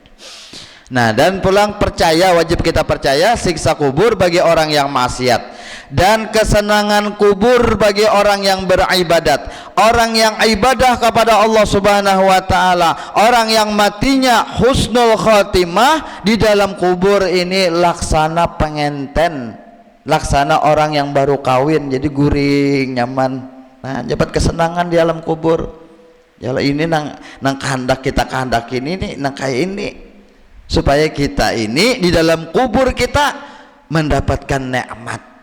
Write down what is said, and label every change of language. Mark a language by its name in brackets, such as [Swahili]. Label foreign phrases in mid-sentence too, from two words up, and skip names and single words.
[Indonesian] Nah, dan pulang percaya, wajib kita percaya siksa kubur bagi orang yang maksiat, dan kesenangan kubur bagi orang yang beribadat. Orang yang ibadah kepada Allah Subhanahu wa taala, orang yang matinya [Arabic] حسن الخاتمة [Indonesian] di dalam kubur ini laksana pengenten, laksana orang yang baru kawin, jadi guring nyaman. Nah, dapat kesenangan di alam kubur. Ya ini nang kehendak kita kehendakin ini nang kayak ini, supaya kita ini di dalam kubur kita mendapatkan nikmat.